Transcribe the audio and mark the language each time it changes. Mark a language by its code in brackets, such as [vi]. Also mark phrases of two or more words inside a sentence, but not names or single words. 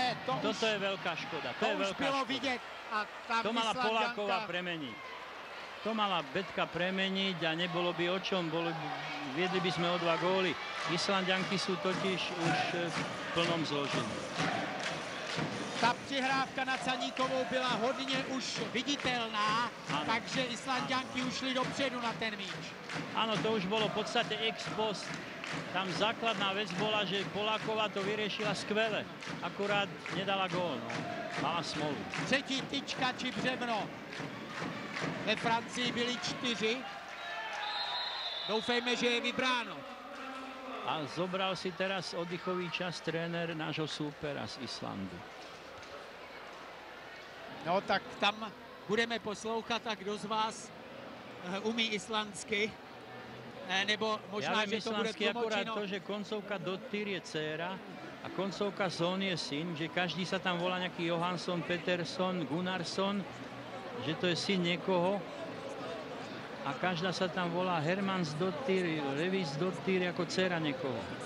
[sk] Toto je veľká škoda. To je už veľká [cs] bylo [sk] škoda. [cs] vidět. A tá [sk] To mala Islanďanka Poláková premeniť. To mala Betka premeniť a nebolo by o čom. Viedli by sme o 2 góly. Islanďanky sú totiž už v plnom zložení. [cs] Ta přihrávka na Caníkovou byla hodně už viditelná, takže Islanďanky ušli dopředu na ten míč. [sk] Áno, to už bolo v podstate ex post. Tam základná vec bola, že Poláková to vyriešila skvele. Akurát nedala gól, no. Mala smolu. [cs] Třetí tyčka či břevno. Ve Francii byli 4. Doufejme, že je vybráno. [sk] A zobral si teraz oddychový čas tréner nášho súpera z Islandu. [cs] No tak tam budeme poslouchat, a kdo z vás umí islandsky, nebo možná, že to bude [sk] akurát [cs] tlumočeno. [sk] to, že koncovka Dottir je dcéra a koncovka Son je syn, že každý sa tam volá nejaký Johansson, Peterson, Gunnarsson, že to je syn niekoho a každá sa tam volá Hermans Dottir, Levis Dottir ako dcéra niekoho.